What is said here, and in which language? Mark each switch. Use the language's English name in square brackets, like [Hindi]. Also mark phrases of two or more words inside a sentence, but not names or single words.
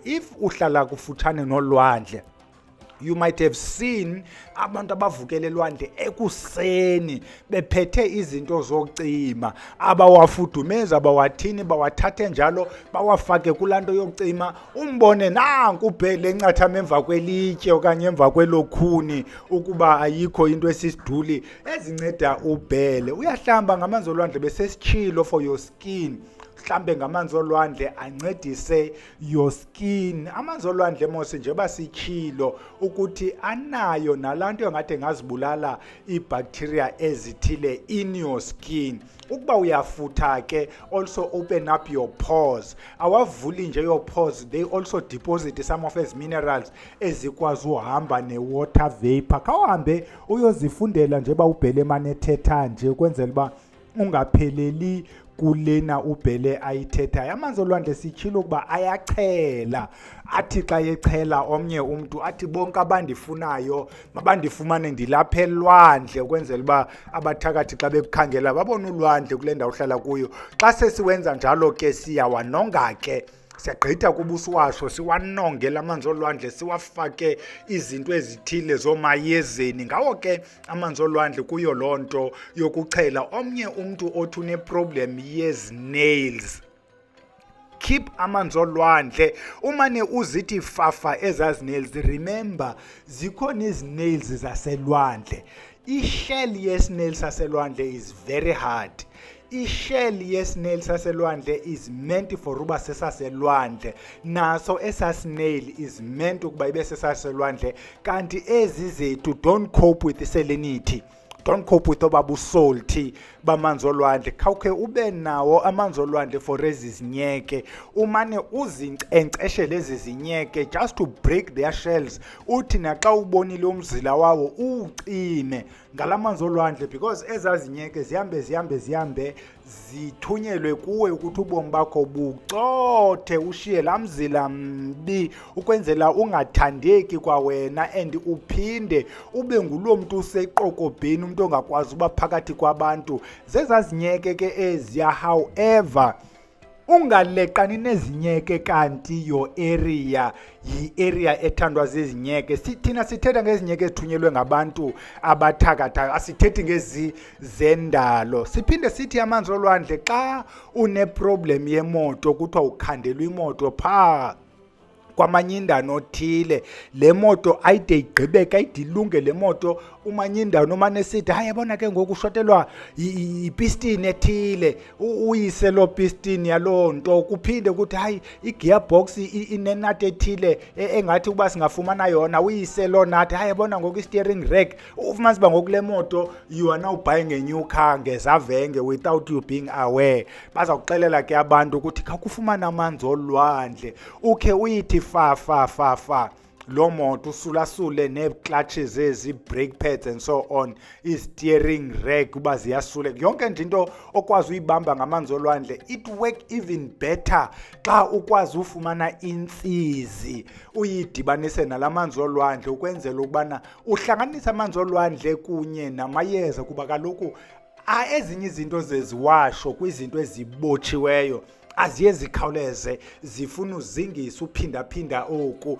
[Xhosa] If uhlala kufutshane nolwandle, [English] you might have seen [Xhosa] abantu abavukela elwandle ekuseni bephethe izinto zocima, abawafudumeza, abawathini, bawathathe njalo bawafake kulaa nto yocima. Umbone nanku uBhele encathama emva kwelitye okanye emva kwelokhuni, ukuba ayikho into esisiduli ezinceda uBhele. Uyahlamba ngamanzi olwandle besesitshilo [English] for your skin. [Xhosa] Mhlambe ngamanzi olwandle ancedise [English] your skin. [Xhosa] Amanzi olwandle mose njengoba sitshilo ukuthi anayo nalaa nto engathi ngazibulala iibacteria ezithile [English] in your skin. [Xhosa] Ukuba uyafutha ke, [English] also open up your pores. [Xhosa] Awavuli nje [English] your pores, they also deposit some of these minerals [Xhosa] ezikwazi uhamba [English] ne-water vapor. [Xhosa] Khawuhambe uyozifundela njengoba uBhele manethetha nje, ukwenzela uba ungapheleli kulena uBhele ayithethayo. Amanzi olwandle sitshilo ukuba ayachela, athi xa yechela omnye umntu athi bonke abandifunayo mabandifumane ndilapha elwandle, ukwenzela uba abathakathi xa bekukhangela babone ulwandle kule ndawo uhlala kuyo. Xa sesiwenza njalo ke siyawanonga ke, siyagqitha kubuso washo siwanongela amanzi olwandle, siwafake izinto ezithile zomayezeni. Ngawo ke amanzi olwandle kuyo loo nto yokuchela. Omnye umntu othi uneproblem yezi-nails, keep amanzi olwandle. Umane uzithi fafa ezazinails, remember zikhona izinails zaselwandle. I-shell yesnail saselwandle [English] is very hard. [Xhosa] I-shell yesnail saselwandle [English] is meant for [Xhosa] uba sesaselwandle, naso esasnail [English] is meant [Xhosa] ukuba ibe sesaselwandle. Kanti ezi zethu [English] don't cope with salinity, don't cope with [Xhosa] oba busalty bamanzi olwandle. Khawukhe ube nawo amanzi olwandle for ezi zinyeke, umane uzinkcenkceshe lezi zinyeke [English] just to break their shells. [Xhosa] Uthi naxa ubonile umzila wawo uwucime ngalamanzi olwandle, because ezazinyeke zihambe zithunyelwe kuwe ukuthi ubomi bakho bucothe, ushiye laa mzila mbi, ukwenzela ungathandeki kwawena and uphinde ube nguloo mntu useqokobheni, umntu ongakwazi uba phakathi kwabantu. Zezazinyeke ke eziya. However, ungaleqani nezinyeke kanti [English] your area [Xhosa] yi-area ethandwa zizinyeke. Thina sithetha ngezinyeke ezithunyelwe ngabantu abathakathayo, asithethi ngezi zendalo. Siphinde sithi amanzi olwandle xa uneproblem yemoto, kuthiwa ukhandelwa imoto phaa kwamanyindano othile, le moto ayide igqibeke ayide ilunge le moto, umanyindano umane esithi hayi yabona ke ngoku ushotelwa ipistini ethile, uyise loo pistini yaloo nto, kuphinde kuthi hayi i-gearbox inenati ethile engathi ukuba singafumana yona, uyise loo nati, hayi yabona ngoku i-steering rack, ufumanisa uba ngoku le moto [English] you are now buying a new car [Xhosa] ngezavenge [English] without you being aware. [Xhosa] Baza kuxelela ke abantu ukuthi khakufumana amanzi olwandle, ukhe uyithi fa lo moto usulasule nee-clutches ezi, [English] brake pads and so on, [Xhosa] i-steering rack uba ziyasuleka, yonke nje into okwazi uyibamba ngamanzi olwandle. [English] It work even better [Xhosa] xa ukwazi ufumana intsizi uyidibanise nalamanzi olwandle ukwenzela ukubana uhlanganisa amanzi olwandle kunye namayeza, kuba kaloku ezinye izinto zeziwasho kwizinto ezibotshiweyo aziye zikhawuleze, zifuna uzingisa uphindaphinda oku.